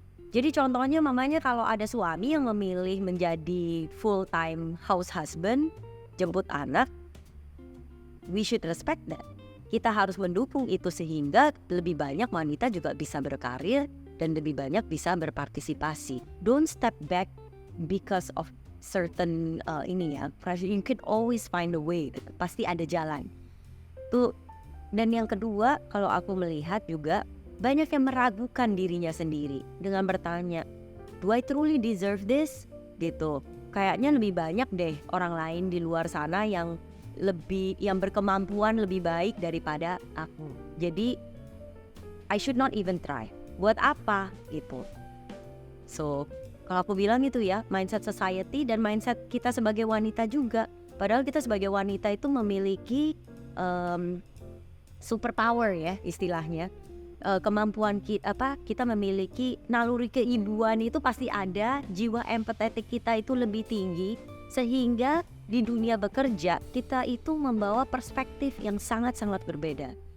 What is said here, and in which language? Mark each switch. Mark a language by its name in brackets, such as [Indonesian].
[Indonesian] Jadi contohnya mamanya kalau ada suami yang memilih menjadi full time house husband, jemput anak, [English] we should respect that. [Indonesian] Kita harus mendukung itu sehingga lebih banyak wanita juga bisa berkarir dan lebih banyak bisa berpartisipasi. [English] Don't step back because of certain pressure. You can always find a way. [Indonesian] Pasti ada jalan. Tuh. Dan yang kedua, kalau aku melihat juga banyak yang meragukan dirinya sendiri dengan bertanya, [English] do I truly deserve this? [Indonesian] Gitu. Kayaknya lebih banyak deh orang lain di luar sana yang berkemampuan lebih baik daripada aku. [English] Jadi I should not even try. [Indonesian] Buat apa gitu. So kalau aku bilang itu ya, mindset society dan mindset kita sebagai wanita juga. Padahal kita sebagai wanita itu memiliki superpower ya istilahnya. Kemampuan kita memiliki naluri keibuan itu pasti ada, jiwa empatetik kita itu lebih tinggi, sehingga di dunia bekerja kita itu membawa perspektif yang sangat-sangat berbeda.